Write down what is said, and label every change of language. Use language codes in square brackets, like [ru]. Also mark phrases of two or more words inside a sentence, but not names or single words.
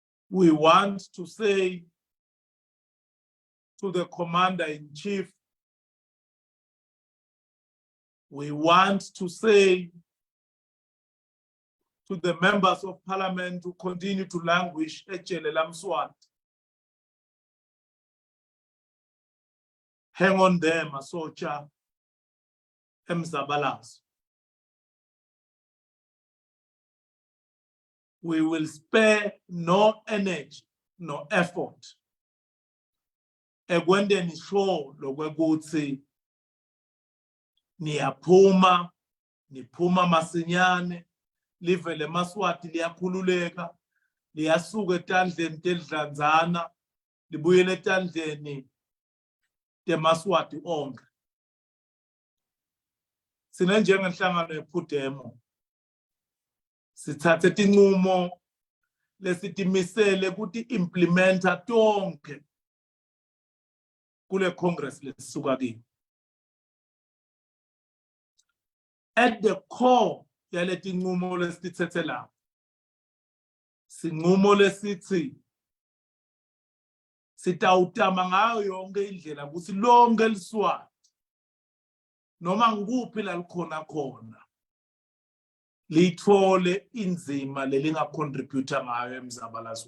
[en] We want to say to the Commander-in-Chief, we want to say to the members of parliament who continue to languish [ss] ejele laMswati, [en] hang on there, [ss] masocha emzabalazo. [en] We will spare no energy, no effort [ss] ekwendeni sure lokwekuthi niyaphuma masinyane, livele eMaswati liyakhululeka, liyasuka etandleni telidlanzana libuyele etandleni teMaswati onke. Sine njengenhlangano yePUDEMO sithathe tinqumo lesitimisele ukuthi implementa tonke kule Congress lesisuka kiyo. [en] At the core [ss] yaleti nqumo lesithethe la, sinqumo lesithi sitawutama ngayo yonke indlela ukuthi lonke eliswati noma ngikuphi la likhona khona lithole inzima lelingacontributa ngayo emzabalazweni.